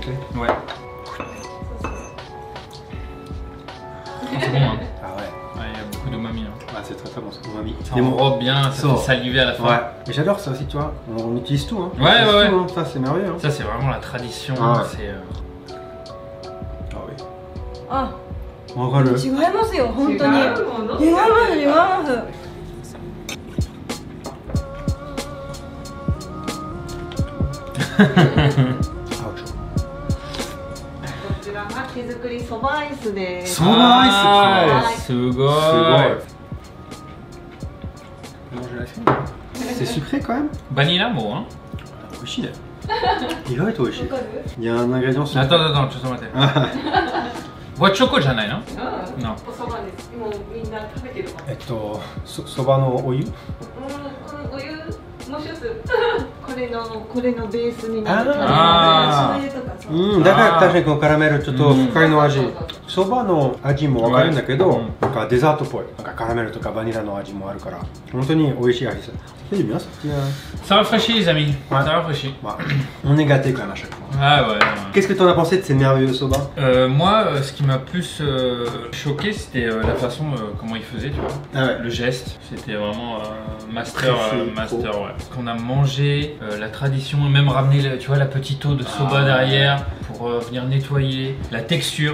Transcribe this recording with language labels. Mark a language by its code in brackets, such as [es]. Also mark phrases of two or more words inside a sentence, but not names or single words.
[fr] Ouais. C'est bon, hein. Ah ouais. Ouais, il y a beaucoup d'umami. Hein. Ah, c'est très bon, c'est umami. Ça enrobe bien, ça fait saliver à la fin. Ouais. Mais j'adore ça aussi, tu vois. On utilise tout, hein. Ouais. Tout, hein. Ça, c'est merveilleux. Hein. Ça, c'est vraiment la tradition. Ah, c'est. Ah oui. Ah. [ja] わかる。違いますよ、本当に。違います。こちらが手作りそばアイスです。そばアイス。すごい。 [fr] C'est sucré quand même. [ja] Vanilla もhein. 美味しいね。意外と美味しい。 [fr] Il y a un ingrédient sucré. Attends, [ja] ちょっと待って。わチョコじゃないの？の。おそばです。もうみんな食べてるかも。そばのお湯？お湯もう一つ。これのベースになる。醤油とか。だから確かにこのカラメルちょっと深いの味。そばの味もわかるんだけど、なんかデザートっぽい。なんかカラメルとかバニラの味もあるから、本当に美味しい味です。 [fr] C'est bien ça. Ça rafraîchit les amis. Ouais. Ça rafraîchit. On est gâtés quand même à chaque fois. Ah ouais. Qu'est-ce que tu en as pensé de ces merveilleux soba? Moi, ce qui m'a plus choqué, c'était la façon comment il faisait, tu vois. Ah ouais. Le geste, c'était vraiment master, ouais. Qu'on a mangé, la tradition, même ramener, tu vois, la petite eau de soba derrière pour pour venir nettoyer, la texture.